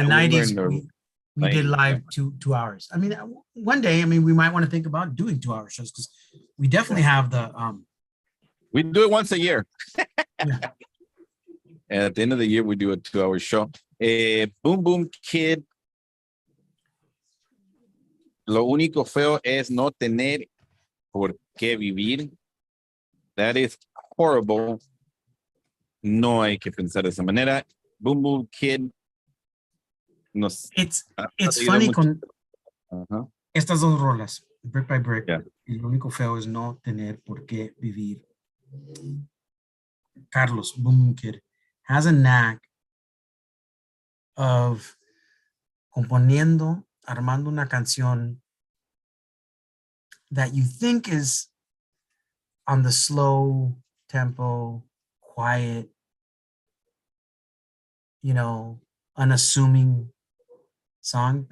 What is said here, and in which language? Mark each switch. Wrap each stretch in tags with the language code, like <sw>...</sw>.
<en>in the 90s. We did live 2 hours. I mean, one day, we might want to think about doing 2-hour shows because we definitely have the. We do it once a year. And at the end of the year, we do a 2-hour show. Boom Boom Kid.</en> <es>Lo único feo es no tener por qué vivir.</es> <en>That is horrible.</en> <es>No hay que pensar de esa manera.</es> <en>Boom Boom Kid. It's funny</en> <es>con estas dos rolas,</es> <en>Brick by Brick.</en> <es>Lo único feo es no tener por qué vivir.</es> <en>Carlos, Boom Boom Kid, has a knack of</en> <es>componiendo, armando una canción</es> <en>that you think is on the slow tempo, quiet, you know, unassuming song.</en>